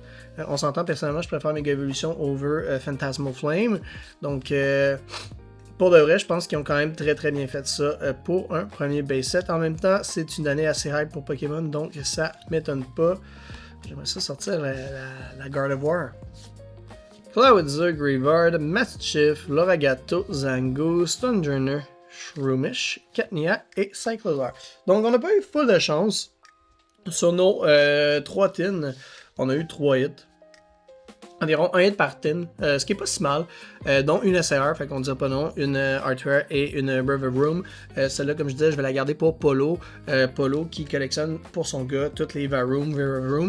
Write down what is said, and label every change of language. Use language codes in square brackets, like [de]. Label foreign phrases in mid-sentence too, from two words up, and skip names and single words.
[fr] On s'entend, personnellement, je préfère Mega Evolution over Phantasmal Flame. Donc, pour de vrai, je pense qu'ils ont quand même très très bien fait ça pour un premier base set. En même temps, c'est une année assez hype pour Pokémon, donc ça m'étonne pas. J'aimerais ça sortir la Gardevoir. Cloudza, Greavard, Mastiff, Loragato, Zango, Stunjourner, Shroomish, Katnia et Cyclozar. Donc on n'a pas eu full de chance. Sur nos 3 tins, on a eu 3 hits. Environ 1 hit par tin, ce qui est pas si mal, dont une SR, fait qu'on dira pas non, une Artware et une River Room. Celle-là, comme je disais, je vais la garder pour Polo. Polo qui collectionne pour son gars toutes les River Room.